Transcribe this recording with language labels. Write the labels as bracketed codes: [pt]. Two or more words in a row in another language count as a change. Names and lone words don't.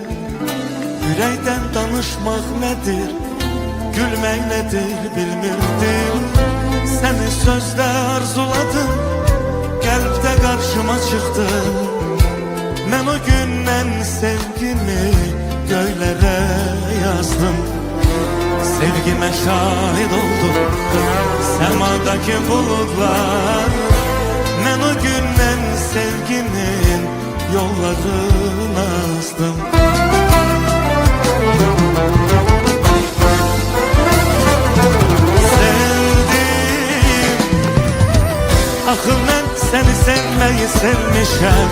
[az] Ürəkdən danışmaq nədir, gülmək nədir bilmirdin. Səni sözdə arzuladım, qəlbdə qarşıma çıxdın. Mən o gündən sevgimi göylərə yazdım. [tr] Sevgime şahid oldum semadaki bulutlar. Ben o günden sevgimin yollarını azdım. [az] Sevdim, axı mən [tr] seni sevmeyi [az] sevmişəm.